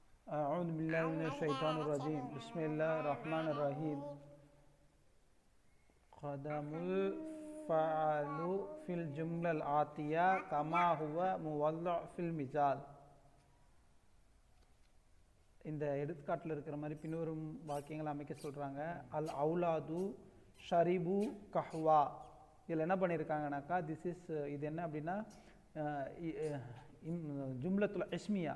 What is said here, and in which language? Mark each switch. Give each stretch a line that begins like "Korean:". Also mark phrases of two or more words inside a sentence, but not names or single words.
Arabic: أعوذ بالله من الشيطان الرجيم بسم الله الرحمن الرحيم قدم الفعل في الجملة الآتية كما هو موضع في المثال.
Tamil: இந்த எடுத்துக்காட்டில் இருக்கிற மாதிரி பின்வரும் வாக்கியங்கள் அமைக்க சொல்கிறாங்க.
Arabic: الأولاد شربوا قهوة.
Tamil: இதில் என்ன பண்ணியிருக்காங்கனாக்கா இது என்ன அப்படின்னா
Arabic: الجملة الاسمية.